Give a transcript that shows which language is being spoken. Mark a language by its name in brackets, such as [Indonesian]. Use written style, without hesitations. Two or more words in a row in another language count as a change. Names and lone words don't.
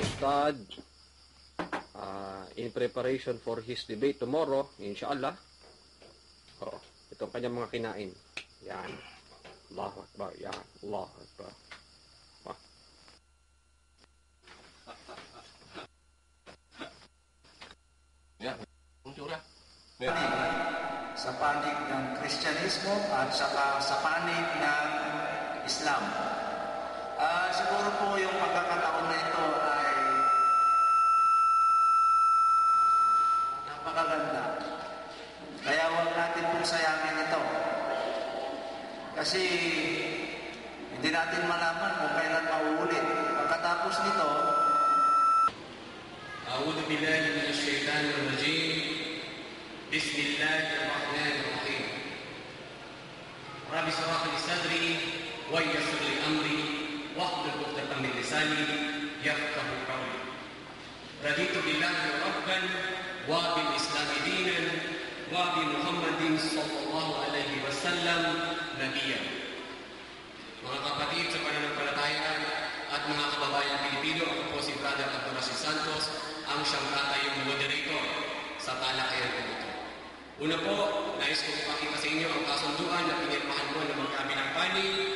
[English] Riyadh in preparation for his debate tomorrow, inshallah. [Filipino] Itong kanyang mga kinain. Yan. [Arabic] الله أكبر. Yan. الله أكبر. [Filipino] Yan. Unsura. Sa panig ng Kristyanismo at saka sa panig ng Islam. Siguro po yung pagkakataon na ito ay napakaganda. Kaya huwag natin pong sayangin ito. Kasi hindi natin malaman kung kailan mauulit. Pagkatapos nito, [Arabic] أعوذ بالله من الشيطان الرجيم. بسم الله الرحمن الرحيم. رب اشرح لي صدري ويسر لي أمري واحلل عقدة من لساني يفقهوا قولي. رضيت بالله ربا وبالإسلام دينا وبمحمد صلى الله عليه وسلم نبيا. [Filipino] Mga kapatid sa pananampalataya at mga kababayan Pilipino, ako po si Brother Abdurasid Santos, ang siyang tatayong moderator sa talakayan ko ito. Una po, nais ko ipakita sa inyo ang kasunduan na pinirmahan ko ng mga kabilang panig.